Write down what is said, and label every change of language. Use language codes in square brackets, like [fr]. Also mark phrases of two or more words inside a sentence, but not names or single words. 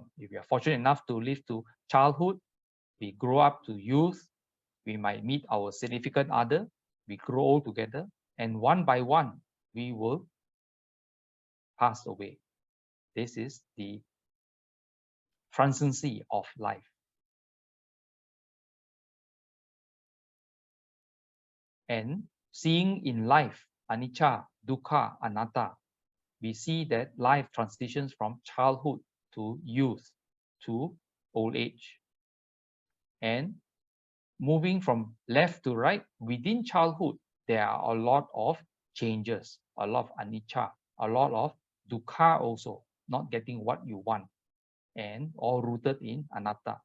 [en] If we are fortunate enough to live to childhood, we grow up to youth, we might meet our significant other, we grow old together, and one by one, we will pass away. This is the transiency of life. And seeing in life, [pi] anicca, dukkha, anatta, [en] we see that life transitions from childhood to youth to old age. And moving from left to right, within childhood, there are a lot of changes, a lot of anicca, a lot of dukkha also, not getting what you want, and all rooted in anatta.